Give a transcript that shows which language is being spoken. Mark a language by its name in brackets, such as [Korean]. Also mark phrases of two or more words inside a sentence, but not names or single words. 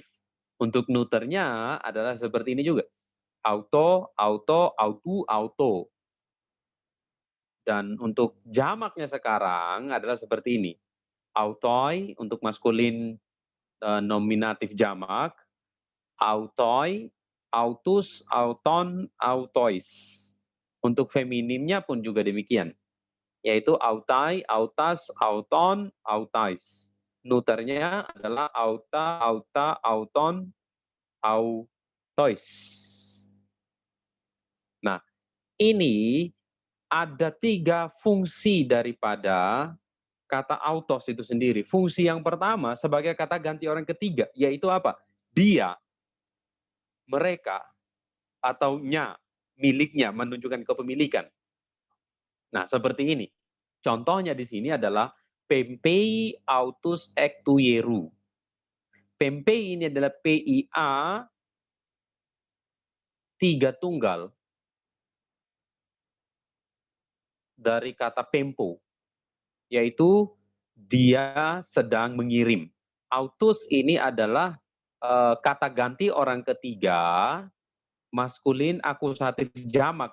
[Indonesian] Untuk neuternya adalah seperti ini juga. [Greek] αὐτό, αὐτό, αὐτοῦ, αὐτῷ. [Indonesian] Dan untuk jamaknya sekarang adalah seperti ini. Autoi untuk maskulin nominatif jamak, [Greek] αὐτοί, αὐτούς, αὐτῶν, αὐτοῖς. [Indonesian] Untuk feminimnya pun juga demikian, yaitu [Greek] αὐταί, αὐτάς, αὐτῶν, αὐταῖς. [Indonesian] Neuternya adalah [Greek] αὐτά, αὐτά, αὐτῶν, αὐτοῖς. [Indonesian] Nah, ini ada 3 fungsi daripada kata autos itu sendiri. Fungsi yang pertama sebagai kata ganti orang ketiga, yaitu apa? Dia, mereka, atau nya, miliknya, menunjukkan kepemilikan. Nah, seperti ini. Contohnya di sini adalah [Greek] πέμπει αὐτούς [Indonesian] ectuieru. Pempei ini adalah PIA 3 tunggal dari kata pempo, yaitu dia sedang mengirim. Autus ini adalah kata ganti orang ketiga, maskulin akusatif jamak.